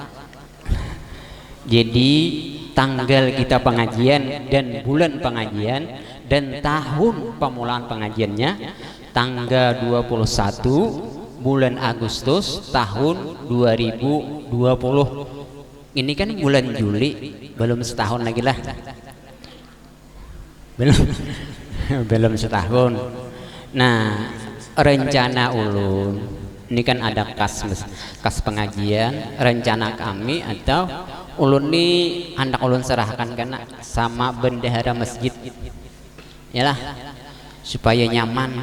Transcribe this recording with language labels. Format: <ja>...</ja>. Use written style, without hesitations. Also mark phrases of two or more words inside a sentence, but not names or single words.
<id>Jadi tanggal kita pengajian dan bulan pengajian dan tahun pemulaan pengajiannya tanggal 21 bulan Agustus tahun 2020. Ini kan bulan Juli, belum setahun lagi lah. Belum setahun. Nah, rencana ulun ini kan ada kas pengajian. Rencana kami atau ulun ini hendak ulun serahkan karena sama bendahara masjid, yalah, supaya nyaman.</id>